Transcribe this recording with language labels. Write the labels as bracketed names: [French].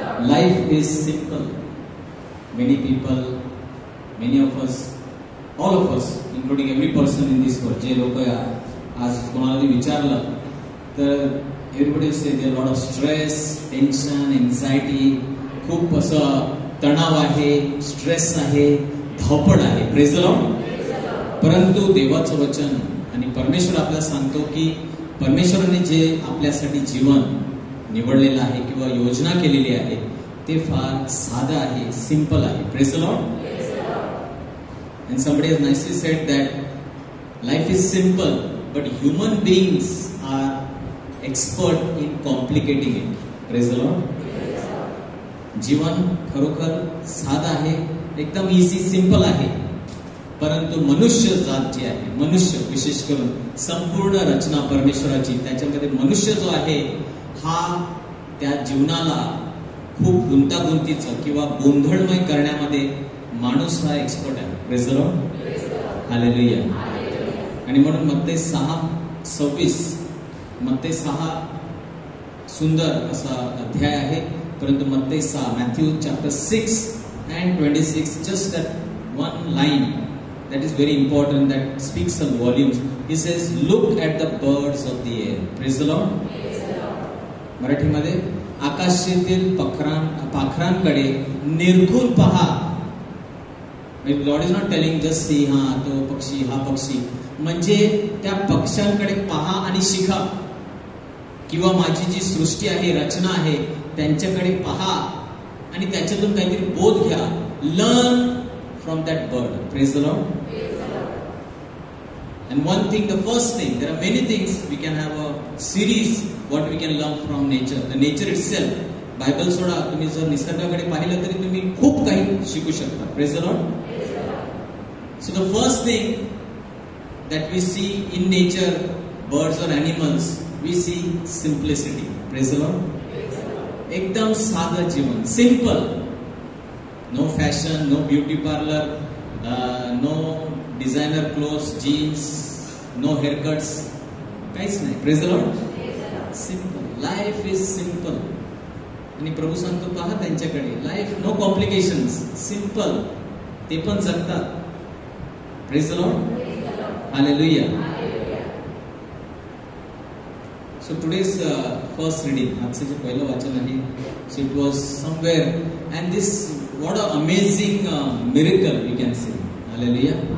[English] Life is simple. Many people, many of us, all of us, including every person in this world. [Marathi] जे लोक आज कोणाला विचारलं तर [English] everybody will say there are a lot of stress, tension, anxiety, [Marathi] खूप असं तणाव आहे, स्ट्रेस आहे, धावपळ आहे. [English] Praise the Lord. [Marathi] परंतु देवाचं वचन आणि परमेश्वर आपल्याला सांगतो की परमेश्वराने जे आपल्यासाठी जीवन निवडलेलं आहे किंवा योजना केलेली आहे ते फार साधं आहे, सिंपल आहे. [English] Praise the Lord. And somebody has nicely said that life is simple, but human beings are expert in complicating it. Praise the Lord. [Marathi] जीवन खरोखर साधा आहे, एकदम इझी, सिंपल आहे. परंतु मनुष्य जात जी आहे, मनुष्य विशेष करून संपूर्ण रचना परमेश्वराची, त्याच्यामध्ये मनुष्य जो आहे हा त्या जीवनाला खूप गुंतागुंतीचं किंवा गोंधळमय करण्यामध्ये माणूस हा एक्सपर्ट आहे. [English] Praise the Lord. [Marathi] हालेलुया. आणि म्हणून मत्ते 6:26 मत्ते 6 सुंदर असा अध्याय आहे. [English] परंतु मत्ते 6 Matthew chapter 6:26 just that one line that is very important, that speaks some volumes. He says, look at the birds of the air. Praise the Lord. [Marathi] मराठीमध्ये आकाशातील पाखरांकडे निरखून पहा. [English] Lord is not telling just see, [Marathi] हा तो पक्षी, हा पक्षी, म्हणजे त्या पक्ष्यांकडे पहा आणि शिका, किंवा माझी जी सृष्टी आहे, रचना आहे, त्यांच्याकडे पहा आणि त्याच्यातून काहीतरी बोध घ्या. [English] Learn from that bird. Praise the Lord. And one thing, the first thing, there are many things we can have a series what we can learn from nature. The nature itself. [Marathi] Bible सोडा, तुम्ही जर निसर्गाकडे पाहिलं तरी तुम्ही खूप काही शिकू शकता. [English] Praise the Lord. So the first thing that we see in nature, birds or animals, we see simplicity. Praise the Lord. [Marathi] एकदम साधं जीवन, [English] simple. No fashion, no beauty parlor, no designer clothes, jeans, no haircuts, [Marathi] काहीच नाही. [English] Praise the Lord. Simple. Life is simple. [Marathi] आणि प्रभू सांगतो पहा त्यांच्याकडे, [English] life no complications, [Marathi] simple, ते पण जगतात. [English] Praise the Lord. [Marathi] Hallelujah. [English] so today's first reading, [Marathi] आजचं जे पहिलं वाचन आहे, [English] So it was somewhere and this what a amazing miracle we can say. Hallelujah.